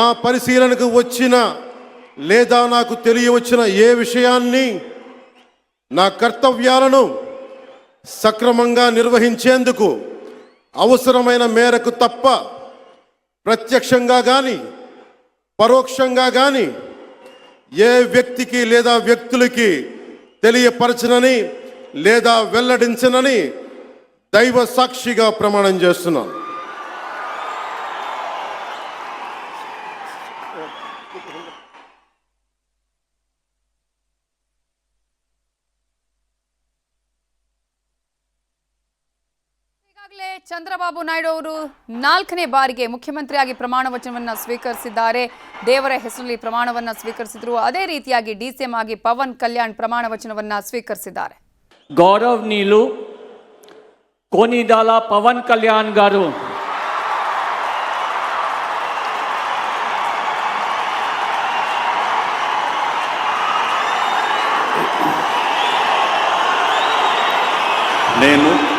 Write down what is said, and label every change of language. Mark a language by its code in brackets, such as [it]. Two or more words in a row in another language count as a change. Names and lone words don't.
[te] పరిశీలనకు వచ్చిన లేదా నాకు తెలియవచ్చిన ఏ విషయాన్ని నా కర్తవ్యాలను సక్రమంగా నిర్వహించేందుకు అవసరమైన మేరకు తప్ప ప్రత్యక్షంగా కానీ పరోక్షంగా కానీ ఏ వ్యక్తికి లేదా వ్యక్తులకి తెలియపరచనని లేదా వెల్లడించనని దైవ సాక్షిగా ప్రమాణం చేస్తున్నాను. [kn] ಚಂದ್ರಬಾಬು ನಾಯ್ಡು ಅವರು 4ನೇ ಬಾರಿಗೆ ಮುಖ್ಯಮಂತ್ರಿಯಾಗಿ ಪ್ರಮಾಣ ವಚನವನ್ನು ಸ್ವೀಕರಿಸಿದ್ದಾರೆ. ದೇವರ ಹೆಸರಲ್ಲಿ ಪ್ರಮಾಣವನ್ನು ಸ್ವೀಕರಿಸಿದರು. ಅದೇ ರೀತಿಯಾಗಿ ಡಿಸಿಎಂ ಆಗಿ ಪವನ್ ಕಲ್ಯಾಣ್ ಪ್ರಮಾಣ ವಚನವನ್ನು ಸ್ವೀಕರಿಸಿದ್ದಾರೆ. [te] గౌరవనీయులు కోనిదాల పవన్ కళ్యాణ్ గారు నేను